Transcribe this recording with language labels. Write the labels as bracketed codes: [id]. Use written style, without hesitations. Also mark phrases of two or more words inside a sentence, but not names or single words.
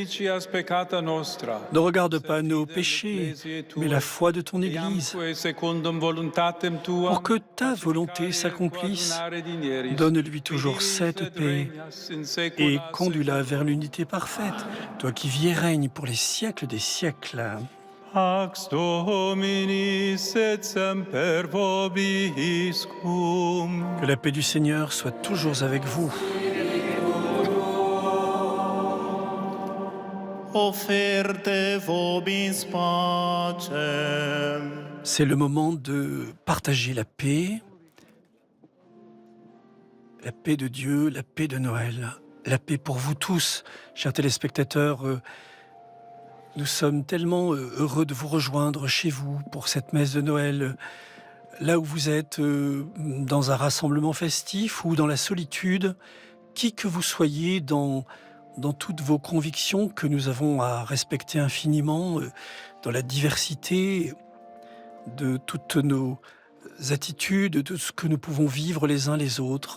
[fr] Ne regarde pas nos péchés, mais la foi de ton Église. Pour que ta volonté s'accomplisse, donne-lui toujours cette paix et conduis-la vers l'unité parfaite, toi qui vis et règnes pour les siècles des siècles. » [la] Pax Domini et semper vobiscum. [fr] Que la paix du Seigneur soit toujours avec vous. [la] Offerte vobis pacem. [fr] C'est le moment de partager la paix de Dieu, la paix de Noël, la paix pour vous tous, chers téléspectateurs. Nous sommes tellement heureux de vous rejoindre chez vous pour cette messe de Noël, là où vous êtes, dans un rassemblement festif ou dans la solitude, qui que vous soyez dans toutes vos convictions que nous avons à respecter infiniment, dans la diversité de toutes nos attitudes, de tout ce que nous pouvons vivre les uns les autres.